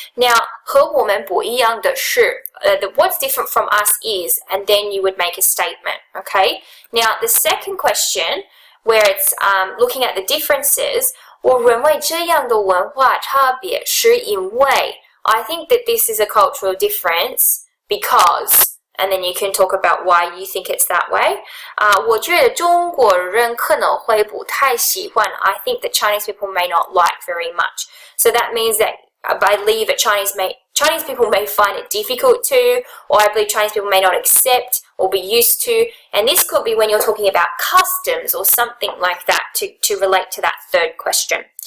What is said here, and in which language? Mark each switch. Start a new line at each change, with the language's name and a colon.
English: Now,
Chinese: 和我们不一样的是,
English: what's different from us is, and then you would make a statement, okay? Now, the second question, where it's looking at the differences,
Chinese: 我认为这样的文化差别是因为,
English: I think that this is a cultural difference because, and then you can talk about why you think it's that way.
Chinese: 我觉得中国人可能会不太喜欢.
English: I think that Chinese people may not like very much. So that means that I believe that Chinese people may find it difficult to, or I believe Chinese people may not accept or be used to. And this could be when you're talking about customs or something like that to relate to that third question.